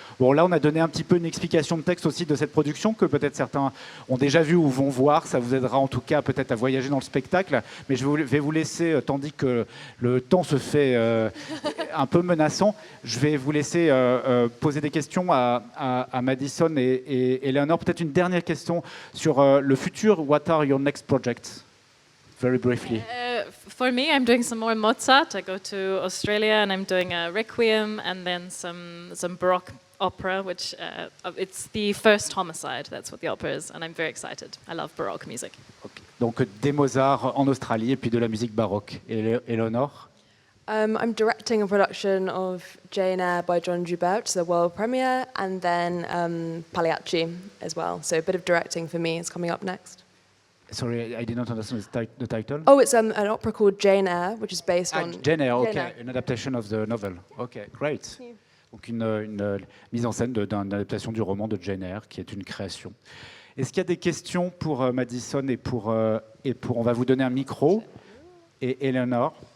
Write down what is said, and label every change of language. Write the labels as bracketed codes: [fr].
[fr] Bon, là, on a donné un petit peu une explication de texte aussi de cette production que peut-être certains ont déjà vu ou vont voir. Ça vous aidera en tout cas peut-être à voyager dans le spectacle. Mais je vais vous laisser, tandis que le temps se fait un peu menaçant, je vais vous laisser poser des questions à Madison et Eleanor. Peut-être une dernière question sur le futur. [en] What are your next projects? Very briefly. For me, I'm doing some more Mozart. I go to Australia and I'm doing a Requiem and then some Baroque opera, which it's the first Homicide. That's what the opera is, and I'm very excited. I love Baroque music. Okay. [fr] Donc des Mozart en Australie et puis de la musique baroque. Et Eleanor? [en] I'm directing a production of Jane Eyre by Don Giovanni, the world premiere, and then Pagliacci as well. So a bit of directing for me is coming up next. Sorry, I did not understand the title. Oh, it's an opera called Jane Eyre, which is based on... Jane Eyre, okay, Jane Eyre. An adaptation of the novel. Okay, great. [fr] Donc une mise en scène d'une adaptation du roman de Jane Eyre, qui est une création. Est-ce qu'il y a des questions pour Madison et pour on va vous donner un micro, et Eleanor?